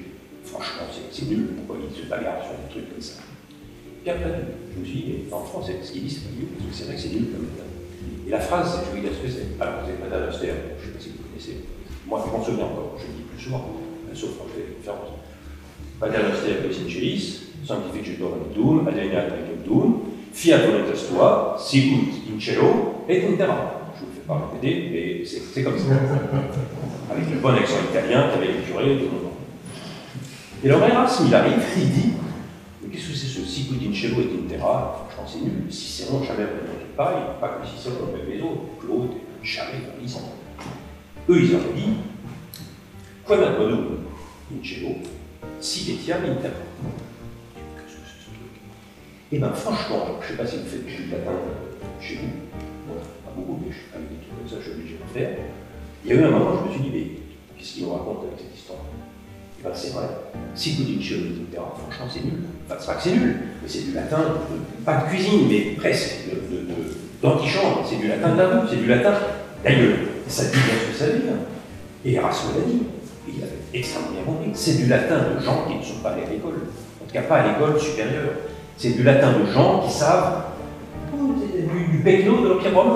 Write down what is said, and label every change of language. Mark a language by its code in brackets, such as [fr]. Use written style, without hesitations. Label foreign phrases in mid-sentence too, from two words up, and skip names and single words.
[fr] Franchement, c'est nul, pourquoi il se bagarre sur des trucs comme ça? Puis après, je me suis dit, mais en français, ce qu'il dit, c'est pas nul, parce que c'est vrai que c'est nul comme latin. Et la phrase, je vais vous dire ce que c'est. Alors, vous n'avez pas d'Alastair, je ne sais pas si vous connaissez, moi je m'en souviens encore, je le dis plus souvent, sauf quand je fais des conférences. [la] Pater noster ex incelis, sanctificetur nomen tuum, adveniat regnum tuum, fiat voluntas tua, sicut in cielo et in terra. [fr] Je ne vous fais pas répéter, mais c'est comme ça. Avec le bon accent italien qu'avait le curé de mon nom. Et alors Erasme, il arrive, il dit, mais qu'est-ce que c'est ce [la] sicut in cielo et in terra? [fr] Franchement, c'est nul. Cicéron, jamais ne remontait pas, pas que Cicéron, même les autres, Claude, jamais dans l'Island. Eux, ils auraient dit, [la] quam bonum in cielo, si etiam in terra. [fr] Qu'est-ce que c'est ce truc? Eh bien, franchement, je ne sais pas si vous faites du latin chez vous, moi, pas beaucoup, mais avec des trucs comme ça, je suis obligé de le faire. Il y a eu un moment où je me suis dit, mais qu'est-ce qu'il nous raconte avec cette histoire? Eh bien, c'est vrai. [la] Sicut in cielo et in terra, [fr] franchement, c'est nul. Enfin, c'est pas que c'est nul, mais c'est du latin, pas de cuisine, mais presque, d'antichambre. C'est du latin tabou, c'est du latin d'ailleurs. Ça dit bien ce que ça veut dire. Et Erasme l'a dit. Et il avait extrêmement bien compris. C'est du latin de gens qui ne sont pas allés à l'école. En tout cas, pas à l'école supérieure. C'est du latin de gens qui savent du pecno de l'Empire romain.